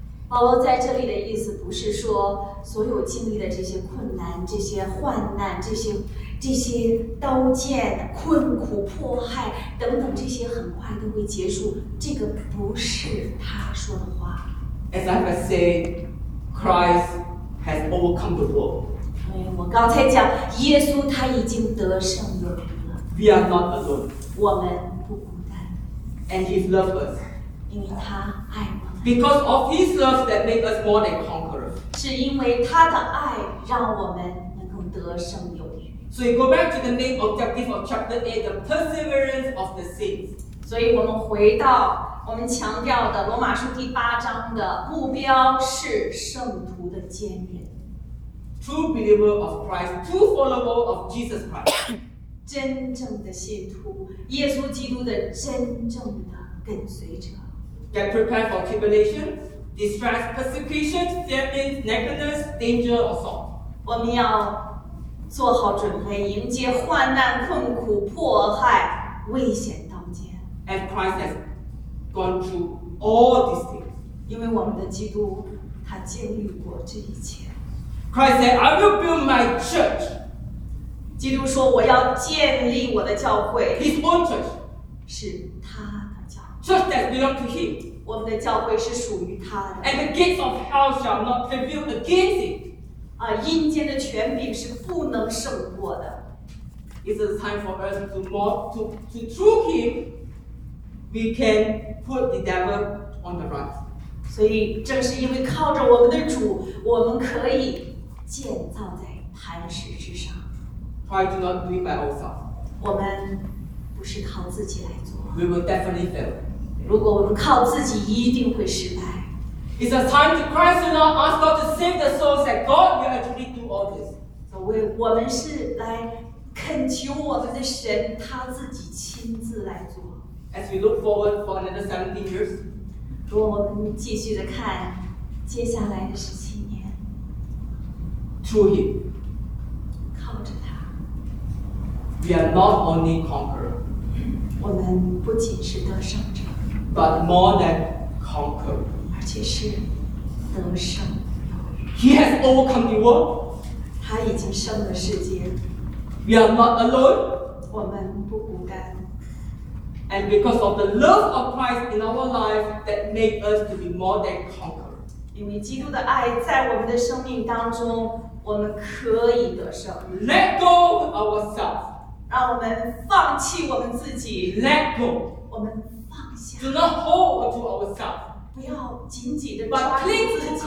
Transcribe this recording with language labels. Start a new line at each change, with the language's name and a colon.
Chinese: 保罗在这里的意思不是说所有经历的这些困难、这些患难、这些刀剑、困苦、迫害等等这些很快都会结束。这个不是他说的话。
English: As I have said, Christ has overcome the world.
Chinese: 我刚才讲，耶稣他已经得胜了。
English: We are not alone.
Chinese: 我们不孤单。
English: And he loves us.
Chinese: 因为他爱我们。
English: Because of his love that make us more than conquerors.
Chinese: 是因为他的爱让我们能够得胜有余。
English: So we go back to the main objective of chapter 8, the perseverance of the saints.
Chinese: 所以我们回到我们强调的罗马书第八章的目标是圣徒的坚韧。
English: True believer of Christ, true follower of Jesus Christ.
Chinese: 真正的信徒，耶稣基督的真正的跟随者。
English: Get prepared for tribulation, distress, persecution, famine, nakedness, danger, or sword.
Chinese: 我们要做好准备，迎接患难、困苦、迫害、危险当间。
English: And Christ has gone through all these things.
Chinese: 因为我们的基督，他经历过这一切。
English: Christ said, "I will build my church."
Chinese: 基督说我要建立我的教会。
English: His own church
Chinese: 是他的教会。
English: Church that belongs to him.
Chinese: 我们的教会是属于他的。
English: And the gates of hell shall not prevail against it.
Chinese: 阴间的权柄是不能胜过的。
English: It is time for us to more to through him, we can put the devil on the run.
Chinese: 所以正是因为靠着我们的主，我们可以。建造在磐石之上。
English: Try to not do it by ourselves.
Chinese: 我们不是靠自己来做。
English: We will definitely fail.
Chinese: 如果我们靠自己，一定会失败。
English: It's a time to cry to God, ask God to save the souls that God will actually do all this.
Chinese: 所以我们是来恳求我们的神，他自己亲自来做。
English: As we look forward for another 17 years.
Chinese: 如果我们继续的看接下来的事情。
English: Through him,
Chinese: 靠着他
English: we are not only conquerors.
Chinese: 我们不仅是得胜者
English: but more than conquerors.
Chinese: 而且是得胜有余
English: He has overcome the world.
Chinese: 他已经胜了世界
English: We are not alone.
Chinese: 我们不孤单
English: And because of the love of Christ in our life, that makes us to be more than conquerors.
Chinese: 因为基督的爱在我们的生命当中。我们可以得胜。
English: Let go of ourselves.
Chinese: 让我们放弃我们自己。
English: Let go.
Chinese: 我们放下。
English: Do not hold to ourselves.
Chinese: 不要紧紧地抓住自己。